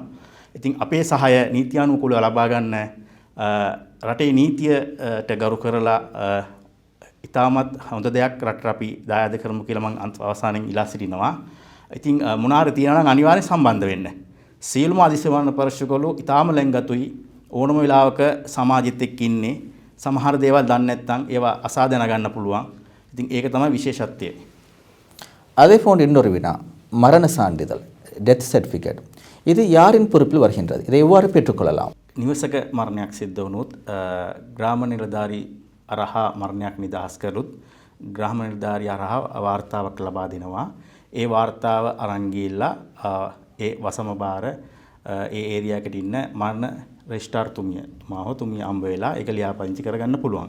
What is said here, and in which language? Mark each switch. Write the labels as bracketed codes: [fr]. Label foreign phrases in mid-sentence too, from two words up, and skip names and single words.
[si] ඉතින් අපේ සහාය නීත්‍යානුකූලව ලබා ගන්න රටේ නීතියට ගරු කරලා ඉතාමත් හොඳ දෙයක් රටට අපි දායාද කරමු කියලා මම අවසානයෙන් ඉල්ලා සිටිනවා. ඉතින් මොනාර තියනවා නම් අනිවාර්යෙන් සම්බන්ධ වෙන්න. සියලුම අධිසිමරණ පරීක්ෂකවරු ඉතාම ලැංගතුයි. ඕනම වෙලාවක සමාජෙත් එක්ක ඉන්නේ. සමහර දේවල් දන්නේ නැත්නම් ඒවා අසා දැනගන්න පුළුවන්. ඉතින් ඒක තමයි විශේෂත්වය. [ta] அதே போன்ற இன்னொரு வினா, மரண சான்றிதழ், [en] death certificate, [ta] இது யாரின் பொறுப்பில் வருகின்றது? இதை எவ்வாறு பெற்றுக்கொள்ளலாம்? [si] නිවසක මරණයක් සිද්ධ වුණොත් ග්‍රාම නිලධාරී අරහා මරණයක් නිදහස් කළොත් ග්‍රාම නිලධාරී අරහා වාර්තාවක් ලබා දෙනවා. ඒ වාර්තාව අරන් ගිහිල්ලා ඒ වසම බාර ඒ ඒරියා එකට ඉන්න මරණ රෙජිස්ට්‍රාර් තුමියා අම්බ වෙලා ඒක ලියාපදිංචි කරගන්න පුළුවන්.